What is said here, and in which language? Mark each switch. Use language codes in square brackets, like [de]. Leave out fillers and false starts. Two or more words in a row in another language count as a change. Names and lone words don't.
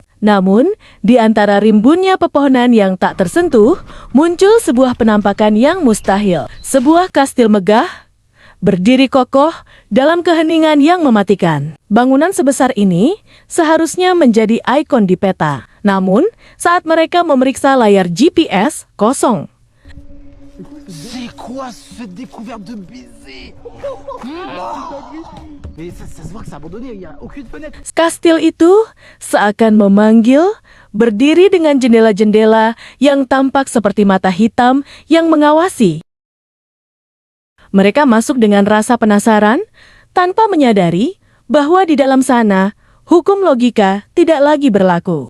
[id] Namun, di antara rimbunnya pepohonan yang tak tersentuh, muncul sebuah penampakan yang mustahil. Sebuah kastil megah, berdiri kokoh dalam keheningan yang mematikan. Bangunan sebesar ini seharusnya menjadi ikon di peta. Namun, saat mereka memeriksa layar GPS, kosong. [fr] C'est quoi cette découverte de baiser? Mais ça se voit que c'est abandonné, il y a aucune fenêtre. [id] Kastil itu seakan memanggil, berdiri dengan jendela-jendela yang tampak seperti mata hitam yang mengawasi. Mereka masuk dengan rasa penasaran, tanpa menyadari bahwa di dalam sana, hukum logika tidak lagi berlaku.